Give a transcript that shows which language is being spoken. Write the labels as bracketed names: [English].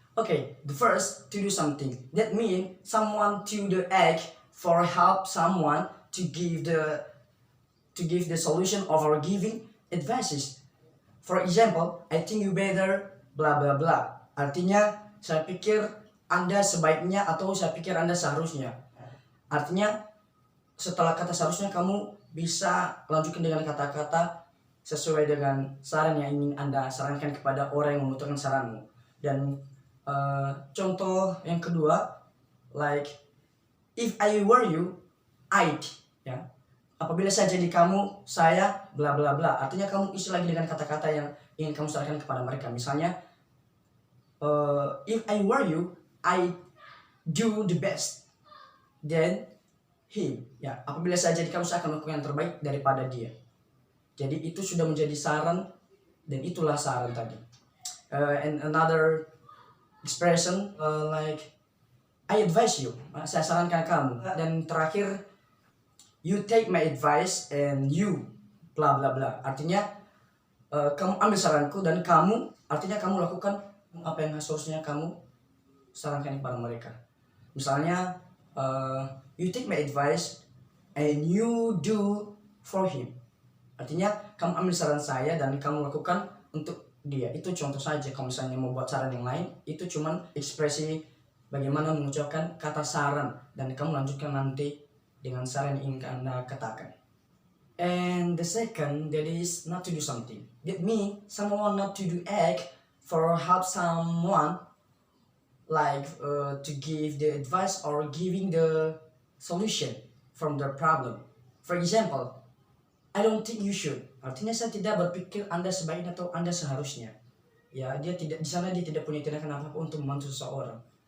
[English] Okay, the first, to do something. That means someone to the act for help someone to give the solution of our giving advices. For example, I think you better bla bla bla. [Indonesian] Artinya saya pikir Anda sebaiknya atau saya pikir Anda seharusnya. Artinya setelah kata seharusnya kamu bisa lanjutkan dengan kata-kata sesuai dengan saran yang ingin Anda sarankan kepada orang yang membutuhkan saranmu. Dan contoh yang kedua, [English] like if I were you, I'd, ya. [Indonesian] Apabila saya jadi kamu, saya bla bla bla. Artinya kamu isi lagi dengan kata-kata yang ingin kamu sarankan kepada mereka. Misalnya, [English] if I were you, I do the best than him. [Indonesian] Ya, apabila saya jadi kamu, saya akan melakukan yang terbaik daripada dia. Jadi itu sudah menjadi saran dan itulah saran tadi. [English] And another expression like I advise you, [Indonesian] saya sarankan kamu. Dan terakhir, [English] you take my advice and you bla bla bla. [Indonesian] Artinya kamu ambil saranku dan kamu, artinya kamu lakukan apa yang seharusnya kamu sarankan kepada mereka. Misalnya [English] you take my advice and you do for him. [Indonesian] Artinya kamu ambil saran saya dan kamu lakukan untuk dia. Itu contoh saja. Kalau misalnya mau buat saran yang lain, itu cuman ekspresi bagaimana mengucapkan kata saran dan kamu lanjutkan nanti dengan saran yang ingin Anda katakan. [English] And the second, that is not to do something. That means someone not to do act for help someone, like to give the advice or giving the solution from the problem. For example, I don't think you should. [Indonesian] Artinya saya tidak berpikir Anda sebaiknya atau Anda seharusnya. Ya, dia tidak di sana, dia tidak punya tindakan apapun untuk membantu seseorang.